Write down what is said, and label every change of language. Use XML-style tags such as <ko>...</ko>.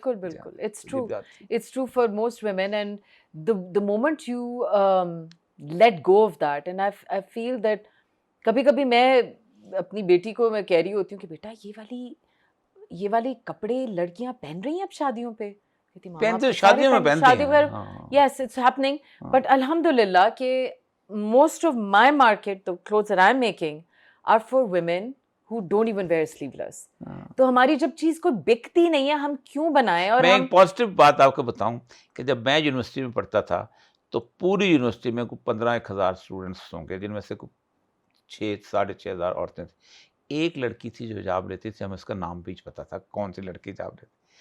<ur>بالکل</ur> <en>it's true for most women, and the moment you let go of that, and I feel that</en> <ur>کبھی میں اپنی بیٹی کو میں کہہ رہی ہوتی ہوں کہ بیٹا یہ والی کپڑے لڑکیاں پہن رہی ہیں اب شادیوں پہ. شادیوں میں پہنتی ہیں.</ur> <en>Yes, it's happening, but alhamdulillah کہ most of my market, the clothes that I'm making are for women who don't even wear sleeveless.</en> <ur>تو ہماری جب چیز کوئی بکتی نہیں ہے ہم کیوں بنائیں. اور میں ایک پازیٹیو بات آپ کو بتاؤں کہ جب میں یونیورسٹی میں پڑھتا تھا تو پوری یونیورسٹی میں کوئی 15,000 اسٹوڈنٹس ہوں گے, جن میں سے کوئی 6,000-6,500 عورتیں تھیں. ایک لڑکی تھی جو حجاب لیتی تھی, ہمیں اس کا نام بھی پتا تھا کون سی لڑکی حجاب لیتی.</ur>